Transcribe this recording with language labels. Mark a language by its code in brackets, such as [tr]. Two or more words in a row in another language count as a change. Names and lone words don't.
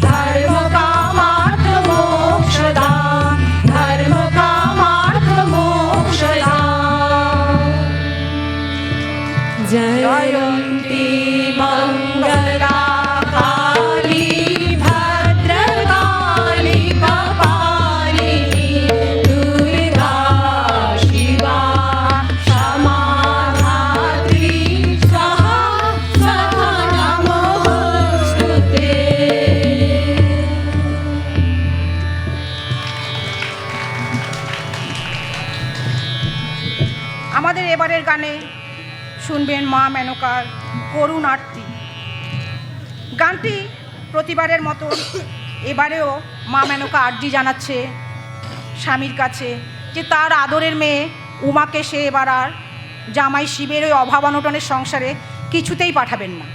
[sa] जयन्ती मङ्गला काली भद्रकाली कपालिनी दुर्गा शिवा क्षमा धात्री स्वाहा स्वाहा नमोस्तुते। [bn] আমাদের এবারের গানে শুনবেন মা মেনকার করুণ আরতি। গানটি প্রতিবারের মতো এবারেও মা মেনকা আরজি জানাচ্ছে স্বামীর কাছে যে তার আদরের মেয়ে উমাকে সে এবার আর জামাই শিবের ওই অভাব অনটনের সংসারে কিছুতেই পাঠাবেন না।